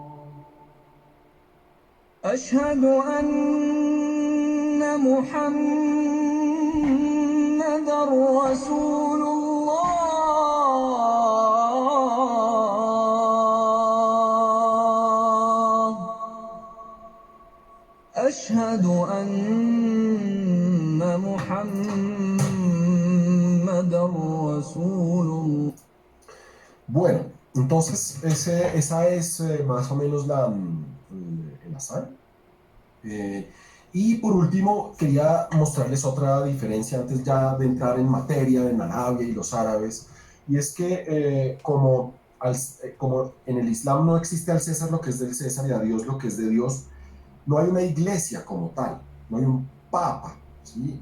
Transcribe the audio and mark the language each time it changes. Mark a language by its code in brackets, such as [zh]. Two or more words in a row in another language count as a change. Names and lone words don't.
[ar] أشهد أن محمدا رسول الله أشهد أن محمدا رسول الله. [es] Bueno, entonces esa es más o menos el azar. Y por último, quería mostrarles otra diferencia antes ya de entrar en materia de Arabia y los árabes. Y es que como en el Islam no existe al César lo que es del César y a Dios lo que es de Dios, no hay una iglesia como tal, no hay un papa, ¿sí?